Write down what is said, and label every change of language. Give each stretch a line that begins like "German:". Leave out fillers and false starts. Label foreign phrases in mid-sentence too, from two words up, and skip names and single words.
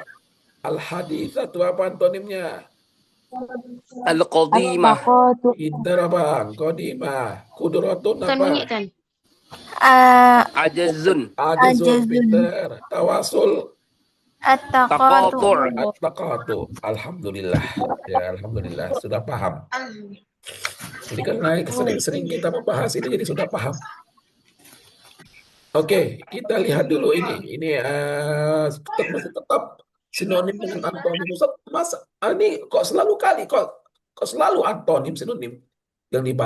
Indonesian: Al-haditsatu apa antonimnya? Al-Qadimah. Pintar abang. Qadimah. Kudratun apa? Ajazun. Ajizun, pintar. Tawasul. At-taqatu. Taqatur. At-taqatu. Alhamdulillah. Ya, alhamdulillah. Sudah paham. Jadi kan sering-sering kita membahas ini jadi sudah paham. Oke, kita lihat dulu ini. Ini masih tetap sinonim dengan antonim. Ustaz, Mas, ini kok selalu antonim sinonim yang dibahas?